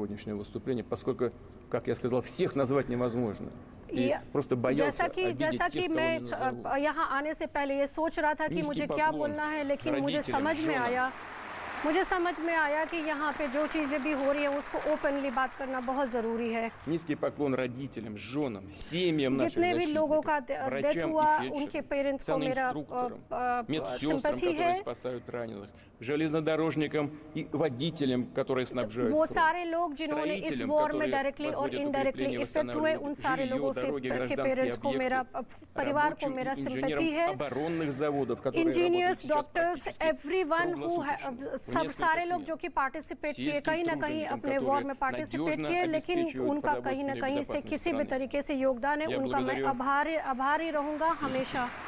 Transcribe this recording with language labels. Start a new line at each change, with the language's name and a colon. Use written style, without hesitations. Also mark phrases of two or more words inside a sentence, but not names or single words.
Hindi: जैसा कि मैं यहाँ आने से पहले ये सोच रहा था कि मुझे क्या बोलना है, लेकिन मुझे समझ में आया कि यहाँ पे जो चीज़ें भी हो रही है उसको ओपनली बात करना बहुत ज़रूरी है। जितने भी लोगों का डेथ हुआ, उनके पेरेंट्स को मेरा सिंपैथी है।
Russian: железнодорожникам и водителям, которые снабжают
Hindi: वो सारे लोग जिन्होंने इस वॉर में डायरेक्टली और
English: indirectly effect
Hindi: हुए, उन सारे लोगों से के पेरेंट्स को, मेरा परिवार को मेरा सिंपैथी है।
English: engineers, doctors, everyone who,
Hindi: सब सारे लोग जो कि पार्टिसिपेट किए, कहीं ना कहीं अपने वॉर में पार्टिसिपेट किए, लेकिन उनका कहीं ना कहीं से किसी भी तरीके से योगदान है, उनका मैं आभारी रहूँगा हमेशा।